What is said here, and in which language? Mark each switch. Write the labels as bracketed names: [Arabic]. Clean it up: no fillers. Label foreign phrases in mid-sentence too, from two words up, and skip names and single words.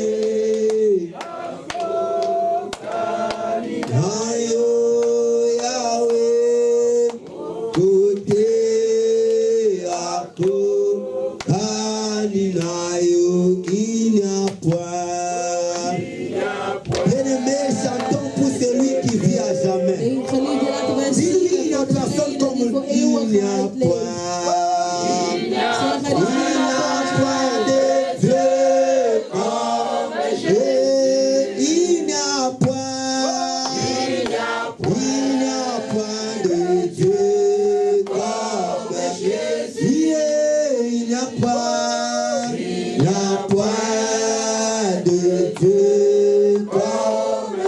[French] Ayo, Yahweh, côté Akokaninayo, il n'y a point. Bien-aimé, chantons pour celui qui vit à jamais. [Dutch] Geliefde, laten wij [French] Dis il [Dutch] zingen [French] n'y a [Dutch] voor [French] personne [Dutch] degene die [French] comme [Dutch] voor [French] il n'y a [Dutch] eeuwigheid leeft. [French] point. [Dutch] Zeg, er is [French] Il n'y a point de Dieu comme Jésus. Il n'y a point. Il n'y a point de Dieu comme Jésus. Il n'y a point de Dieu comme Jésus.